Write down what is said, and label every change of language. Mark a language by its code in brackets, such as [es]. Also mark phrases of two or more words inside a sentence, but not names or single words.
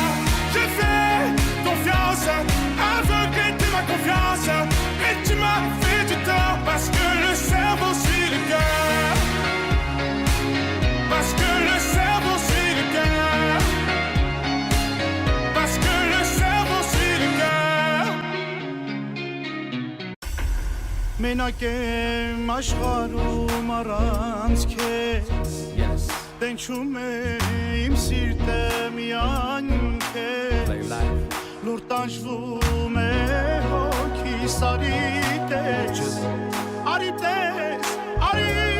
[fr] J'ai fait confiance, aveuglé de ma confiance, et tu m'as fait du tort parce que le cerveau suit le cœur. Parce que le cerveau suit le cœur. Parce que le cerveau suit le cœur. [hy] Մենակ եմ աշխարհում առանց քեզ Տենչում է իմ սիրտը միայն քեզ Լուր տանջվում է հոգիս արի տես Արի տես, արի